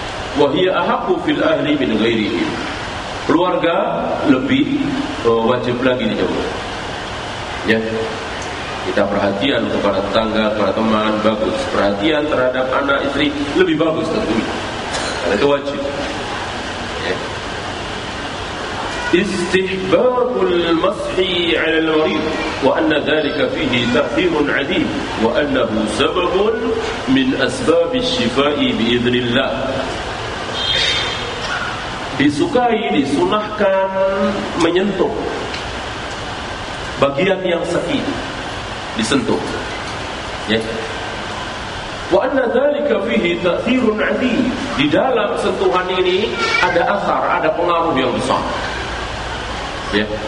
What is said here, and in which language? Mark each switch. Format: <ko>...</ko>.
<ar>Wa hiya ahaqqu fil ahli min ghairihi.</ar> <id>Keluarga lebih wajib lagi dijenguk. Ya. Kita perhatian kepada tetangga, kepada teman, bagus. Perhatian terhadap anak istri lebih bagus tentunya. Karena itu wajib.</id> <ar>استحباب المسح على المريض وأن ذلك فيه تأثير عديد وأنه سبب من أسباب الشفاء بإذن الله.</ar> <id>Disukai, disunahkan menyentuh bagian yang sakit, disentuh.</id> <ar>وأن ذلك فيه تأثير عديد.</ar> <id>Di dalam sentuhan ini ada asar, ada pengaruh yang besar. Ya.</id>